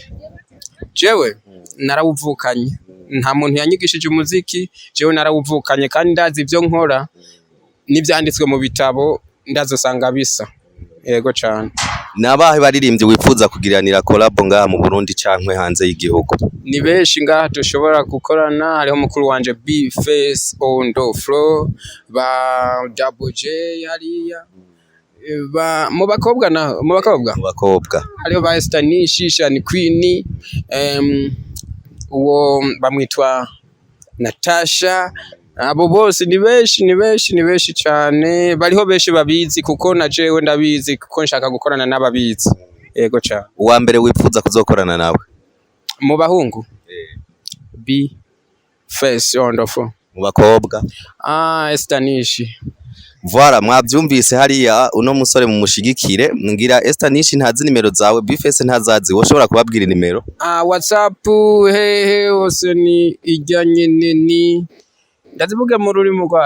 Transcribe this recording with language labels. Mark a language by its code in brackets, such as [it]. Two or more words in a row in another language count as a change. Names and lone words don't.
[rn] Jewe narawuvukanye, nta muntu yanyigishije umuziki, jewe narawuvukanye kandi ndazi ibyo nkora n'ibyanditswe mu bitabo ndazosanga bisa. Ego cyane. Nabahe baririmbye wifuza kugiranira collab ngaha mu Burundi cankwe hanze y'igihugu? Ni benshi ngaha dushobora gukorana, hariho mukuru wanje B-Face on the floor, ba Double J hariya, mu bakobwa hariho ba Stanishi Shani Queen, uwo bamwitwa Natasha. Abo bose ni benshi cyane, bariho benshi babizi kuko na jewe ndabizi kuko nshaka gukorana n'ababizi. Yego cyane. Uwa mbere wifuza kuzokorana nawe mu bahungu? B-Face on the floor. Mu bakobwa Estanishi. Voilà, mwabyumvise hariya uno musore mu mushigikire. Ngira Estanishi ntazi nimero zawe, B-Face ntazazi, woshobora kubabwira nimero? WhatsApp hose ni ijyanye ni ndazivuga mu rurimi rwawe